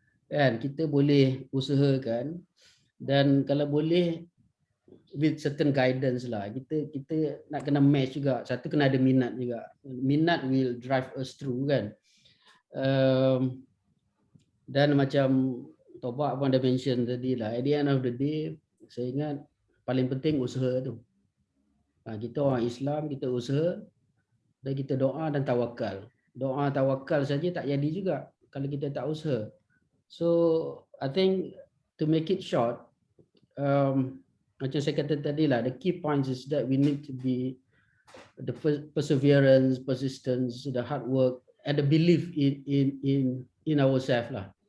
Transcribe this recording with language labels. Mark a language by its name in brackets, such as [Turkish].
[Malay] Kan, kita boleh usahakan, dan kalau boleh [English] with certain guidance [Malay] lah. Kita nak kena match juga. Satu kena ada minat juga. [English] Minat will drive us through kan. [Malay] Dan macam Tobak pun ada mention tadi lah, [English] at the end of the day, [Malay] saya ingat paling penting usaha tu. Kita orang Islam, kita usaha dan kita doa dan tawakal. Doa tawakal saja tak jadi juga kalau kita tak usaha. [English] So I think to make it short, [Malay] macam saya kata tadi lah, [English] the key points is that we need to be the perseverance, persistence, the hard work, and the belief in ourselves lah.